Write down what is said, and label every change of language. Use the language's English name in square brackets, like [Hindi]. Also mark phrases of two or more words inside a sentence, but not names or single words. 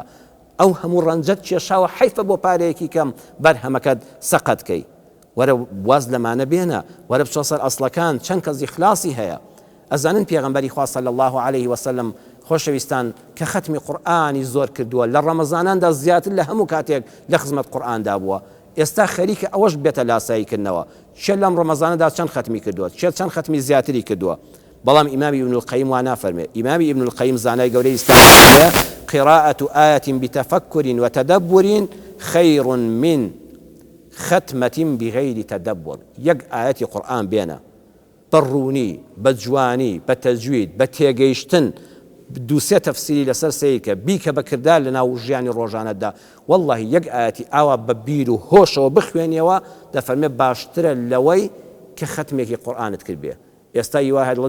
[Central Kurdish] ئەو هەموو ڕەنجەت کێشاوە حیفە بۆ پارەیەکی کەم بەرهەمەکەت سەقەتکەی وەرە واز لەمانە بێنە وەرە بچۆ سەر ئەسڵەکان چەند کەس ئیخلاسی هەیە ئەزانن پێغەمبەری خوا [Arabic] صلی الله عليه وسلم [Central Kurdish] خۆشەویستان کە ختمی قورئانی زۆر کردووە لە ڕەمەزاناندا زیاتر لە هەموو کاتێک لە خزمەت قورئاندا بووە ئێستا خەریکە ئەوەش بێتە لاساییکردنەوە چێ لەم ڕەمەزانەدا چەند ختمی کردووە چەند ختمی زیاتری کردووە بەڵام ئیمامی ابن القەیم وا نافەرمێ ئیمامی ابن القەیم زانای گەورەی ئیسلام [Arabic] قراءة آية بتفكر وتدبر خير من ختمة بغير تدبر [Central Kurdish] یەک ئاەتی قورئان بێنە بەڕوونی بە جوانی بە تەجوید بە تێگەیشتن دووسێ تەفسیری لەسەر سیرکە بیکە بەکردار لە ناو ژیانی ڕۆژانەتدا والله یەک ئاەتی ئاوا بە بیر و هۆشەوە بخوێنیەوە دەفەرمێ باشترە لەوەی کە ختمێکی قورئانت کرد بێ ئێستا یوای هەر